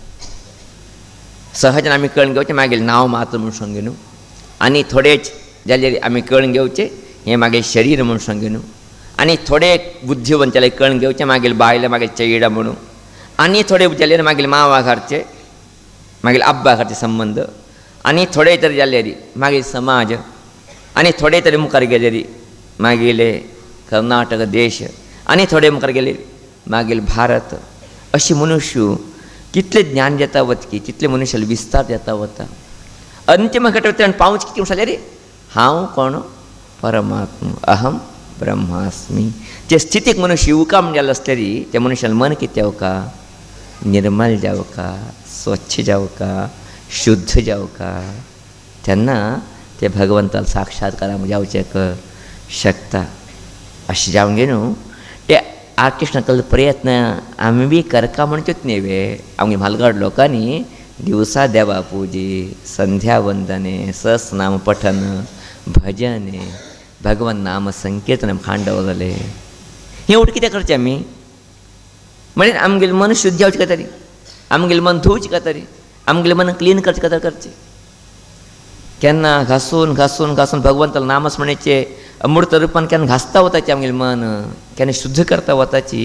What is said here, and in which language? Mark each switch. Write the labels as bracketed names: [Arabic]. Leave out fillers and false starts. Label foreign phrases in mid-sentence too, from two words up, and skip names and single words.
[Konkani] सहज आमी कळून घेवचें मागेलें नांव मात्र म्हूण सांगे न्हू, आनी थोडेच जाल्यार आमी कळून घेवचें हें मागेलें शरीर म्हूण सांगे न्हू, आनी थोडे बुद्धीवंत जाल्यार कळून घेवचें मागेलें बायल मागेलें चेडा म्हणून, आनी थोडे जाल्यार मागेलें मांवा घरचें मागेलें अब्बा घरचे संबंद, आनी थोडे तरी जाल्यार मागीर समाज, आनी थोडे तरी मुखार गेलेरी मागेले कर्नाटक देश, आनी थोडे मुखार गेले मागील भारत. अशी मनुष्य कितले ज्ञान जाता वतकी, तितले मनशाला विस्तार जाता वता. अंतिम घटना पावच कितें म्हणले रे, हांव कोण, [Sanskrit] परमात्मा, अहम ब्रह्मास्मी. [Konkani] ते स्थितीक मनुष्य येवकाम जाल्लो आसल्यारी त्या मनशाला मन कितें जावका, निर्मल जावका, स्वच्छ जावका, शुद्ध जावका. तेन्ना ते भगवंताला साक्षात्काराक जावचेक शकता. अशें जावंक न्हू ते आर्टिस्टांकल प्रयत्न आमी बी करका म्हणचेच न्ही वे. आमगे म्हालगड लोकांनी दिवसा देवा पुजी, संध्या वंदने, सहस्रनाम पठन, भजने, भगवन नाम संकीर्तन खांडवले. हें उठ कितें करचें आमी, म्हळ्यार आमगेलें मन शुद्ध जावचें काय तरी, आमगेलें मन धुवचें काय तरी, आमगेलें मन क्लीन करचें काय करचें. केन्ना घासून घासून घासून भगवंताला नामस्मरणेचे अमृत रुपान केन्ना घासता वताची आमगेलें मन, केन्ना शुद्ध करता वताची.